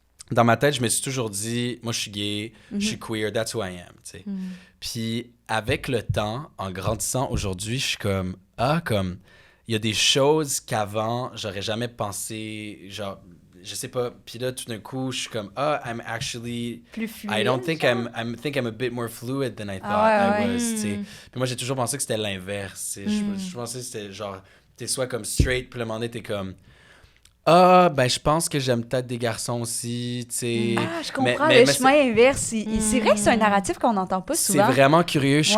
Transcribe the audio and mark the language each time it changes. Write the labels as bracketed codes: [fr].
[fr] Dans ma tête, je me suis toujours dit, moi, je suis gay, je suis queer, [en] that's who I am, [fr] tu sais. Puis avec le temps, en grandissant aujourd'hui, je suis comme... comme... Il y a des choses qu'avant, j'aurais jamais pensé, genre... Je sais pas. Puis là, tout d'un coup, je suis comme, [en] I'm actually... [fr] Plus fluide. [en] I don't think I'm a bit more fluid than I thought [fr] Ah, ouais, [en] I was, [fr] tu sais. Puis moi, j'ai toujours pensé que c'était l'inverse, tu sais. Je pensais que c'était genre, t'es soit comme straight, puis le moment donné, t'es comme, ben, je pense que j'aime peut-être des garçons aussi, tu sais. Ah, je comprends. Mais le chemin inverse, c'est vrai que c'est un narratif qu'on n'entend pas c'est souvent. vraiment curieux. Je suis